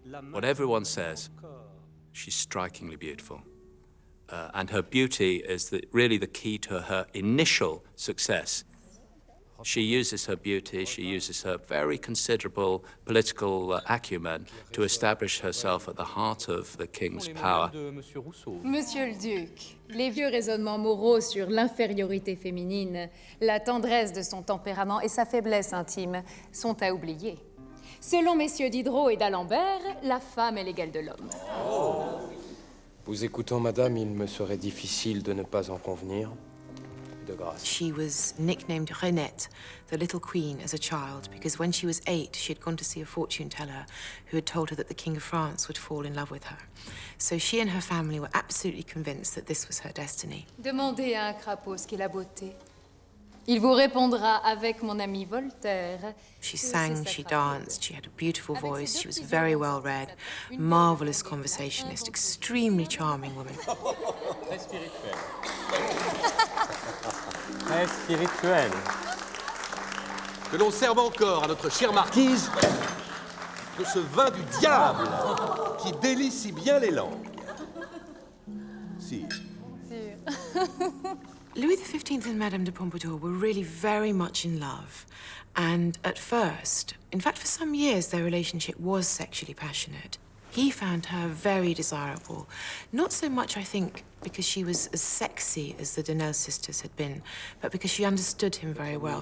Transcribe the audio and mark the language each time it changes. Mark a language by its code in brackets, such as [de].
[en] What everyone says, she's strikingly beautiful. And her beauty is really the key to her initial success. She uses her beauty, she uses her very considerable political acumen to establish herself at the heart of the king's power. [fr] Monsieur le Duc, les vieux raisonnements moraux sur l'infériorité féminine, la tendresse de son tempérament et sa faiblesse intime sont à oublier. Selon messieurs Diderot et d'Alembert, la femme est l'égale de l'homme. Vous écoutant, madame, il me serait difficile de ne pas en convenir. [en] She was nicknamed Renette, the little queen, as a child, because when she was 8, she had gone to see a fortune teller who had told her that the King of France would fall in love with her. So she and her family were absolutely convinced that this was her destiny. [fr] Demandez à un crapaud ce qu'est la beauté. Il vous répondra avec mon ami Voltaire. [en] She sang, she danced, she had a beautiful voice, she was very well read, marvelous conversationalist, extremely charming woman. [fr] Très spirituelle. Très spirituelle. Que l'on serve encore à notre chère marquise de ce vin du diable qui délie si bien les langues. Si. [en] Louis XV and Madame de Pompadour were really very much in love. And at first, in fact, for some years, their relationship was sexually passionate. He found her very desirable, not so much, I think, because she was as sexy as the Denel sisters had been, but because she understood him very well.